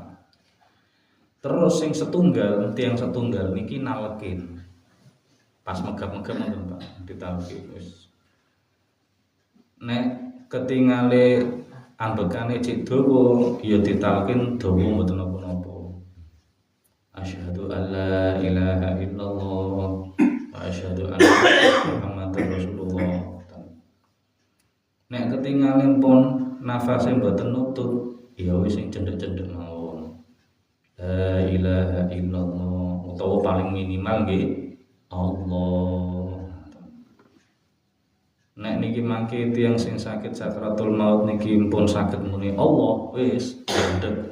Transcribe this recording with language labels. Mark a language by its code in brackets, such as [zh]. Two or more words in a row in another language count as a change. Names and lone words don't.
[jv] Terus sing setunggal, tiang setunggal niki nalekin. Pas megap-megap ngoten Pak, ditalekin wis. Nek ketingale ambekane cek dawa ya ditalkin dawa mboten napa-napa. [ar] أشهد أن لا إله إلا الله وأشهد أن محمدا رسول الله. [jv] Nek ketingale pun nafase mboten nutut ya wis sing cendhek-cendhek mawon. [ar] لا إله إلا الله [jv] utawa paling minimal nggih Allah. Nek niki mangke tiyang sing sakit sakratul maut niki pun saged muni Allah wis mandeg.